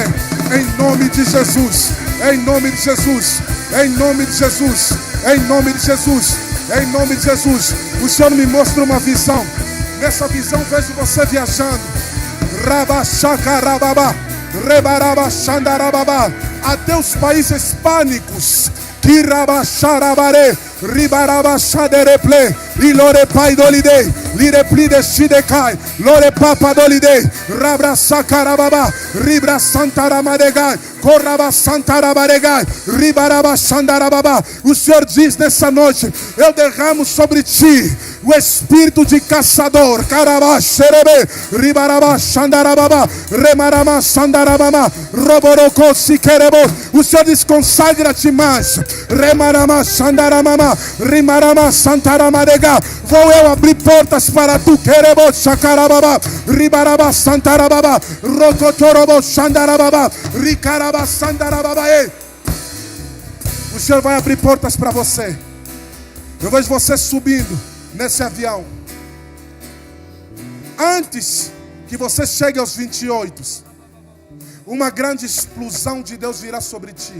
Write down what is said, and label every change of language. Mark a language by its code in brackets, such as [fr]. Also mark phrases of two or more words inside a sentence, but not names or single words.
[pt] Em nome de Jesus. Em nome de Jesus. Em nome de Jesus. Em nome de Jesus. Em nome de Jesus. O Senhor me mostra uma visão. Nessa visão vejo você viajando. Rabachacarababa. Rebarabachandarababa. Até os países hispânicos Kirabasharabare, Ribarabashadereple, Ilore Paidolide, Lireplide Shidekai, Lore Papadolide, Rabra Sakarababa, Ribra Santaramadegai, Corraba Santarabaregai, Ribaraba Sandarababa. O Senhor diz nessa noite: eu derramo sobre ti o espírito de caçador. Carabá, xerebe, ribarabá, xandarababa, remarama, sandarababa, roborocó, siquerebo. O Senhor diz: consagra-te mais. Remarama, xandaramama, rimarama, santaramadega. Vou eu abrir portas para tu, querebo, chacarababa, ribaraba, santarababa, rocotorobo, xandarababa, ricaraba, sandarababa. O Senhor vai abrir portas para você. Eu vejo você subindo nesse avião. Antes que você chegue aos 28, uma grande explosão de Deus virá sobre ti.